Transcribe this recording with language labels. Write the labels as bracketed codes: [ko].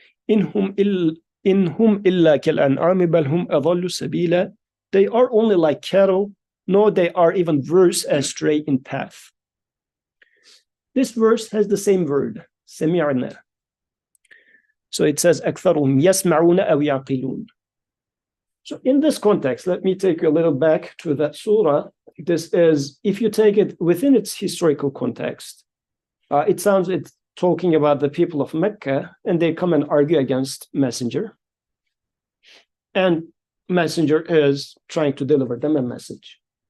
[ar] إِنْ هُمْ إِلَّا كَالْأَنْعَامِ بَلْ هُمْ أَضَلُّ سَبِيلًا. [en] They are only like cattle. No, they are even worse astray in path. This verse has the same word, سمعنا. So it says, [ar] أكثرهم يسمعون أو يعقلون. [en] So in this context, let me take you a little back to that surah. This is, if you take it within its historical context, it sounds it's talking about the people of Mecca, and they come and argue against Messenger. And Messenger is trying to deliver them a message.